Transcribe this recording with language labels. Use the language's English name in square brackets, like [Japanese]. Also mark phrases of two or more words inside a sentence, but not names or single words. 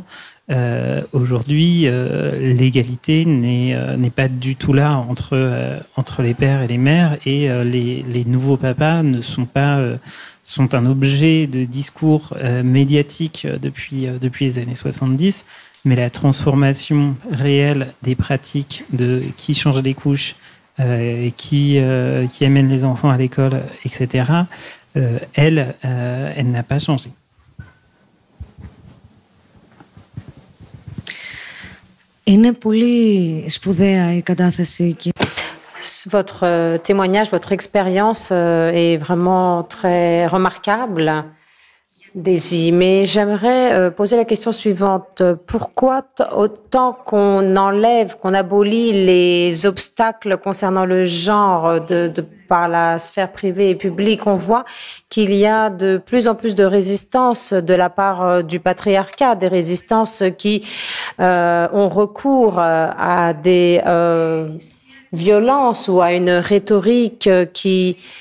[French] Aujourd'hui, l'égalité n'est pas du tout là entre les pères et les mères, et les nouveaux papas sont un objet de discours médiatique depuis les années 70, mais la transformation réelle des pratiques de qui change les couches, qui amène les enfants à l'école, etc., elle n'a pas changé. [Greek] Είναι πολύ σπουδαία η κατάθεση. [French] Votre témoignage, votre expérience est vraiment très remarquable, Daisy. Mais j'aimerais poser la question suivante. Pourquoi autant qu'on enlève, qu'on abolit les obstacles concernant le genre par la sphère privée et publique, on voit qu'il y a de plus en plus de résistance de la part du patriarcat, des résistances qui ont recours à des violences ou à une rhétorique qui